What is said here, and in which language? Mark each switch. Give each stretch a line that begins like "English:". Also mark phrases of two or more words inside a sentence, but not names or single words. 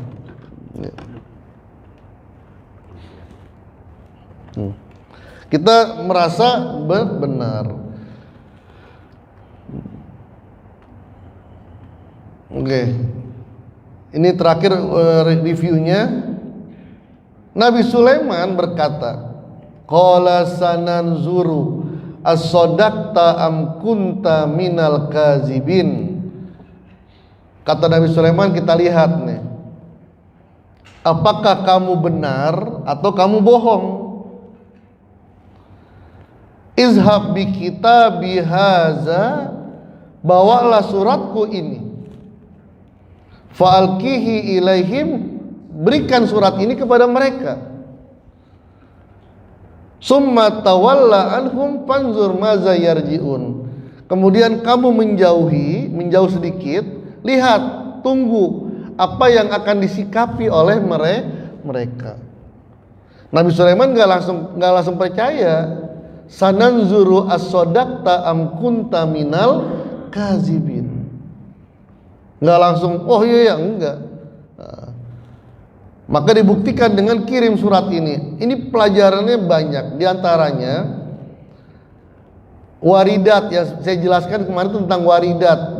Indonesian: Kita merasa benar. Oke. Ini terakhir reviewnya. Nabi Sulaiman berkata,
Arabic: قال سننظر أصدقت أم كنت من الكاذبين.
Indonesian: Kata Nabi Sulaiman, kita lihat nih, apakah kamu benar atau kamu bohong.
Arabic: اذهب بكتابي هذا,
Indonesian: bawalah suratku ini,
Arabic: فألقه إليهم,
Indonesian: berikan surat ini kepada mereka.
Arabic: ثم تول عنهم فانظر ماذا يرجعون.
Indonesian: Kemudian kamu menjauh sedikit, lihat, tunggu apa yang akan disikapi oleh mereka. Nabi Sulaiman nggak langsung percaya.
Arabic: سننظر أصدقت أم كنت من الكاذبين.
Indonesian: Nggak langsung, oh iya ya, enggak. Maka dibuktikan dengan kirim surat ini. Ini pelajarannya banyak. Di antaranya waridat, yang saya jelaskan kemarin tentang waridat.